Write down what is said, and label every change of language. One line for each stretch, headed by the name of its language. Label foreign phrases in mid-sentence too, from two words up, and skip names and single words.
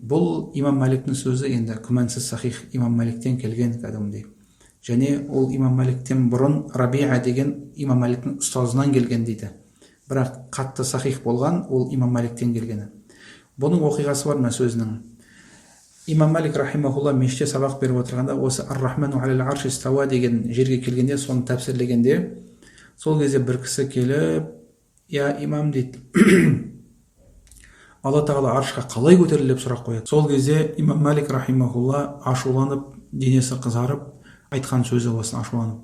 Kazakh: Бұл Имам Маликтің сөзі енді күмәнсіз сахих, Имам Маликтен келген кәдімгідей. Және ол Имам Маликтен бұрын Рабиа деген Имам Маликтің ұстазынан келген дейді. Бірақ қатты сахих болған ол Имам Маликтен келгені. Бұның оқиғасы бар ма сөзінің? Имам Малик рахимахулла мешітте сабақ беріп отырғанда осы
Arabic: الرحمن على العرش استوى
Kazakh: деген жерге келгенде, соны тәпсірлегенде, сол кезде бір кісі келіп,
Arabic: يا إمام
Kazakh: дейді, Алла Тағала аршқа қалай көтерілді деп сұрақ қояды. Сол кезде Имам Малик рахимахулла ашуланып, денесі қызарып, айтқан сөзі осыны ашуланып.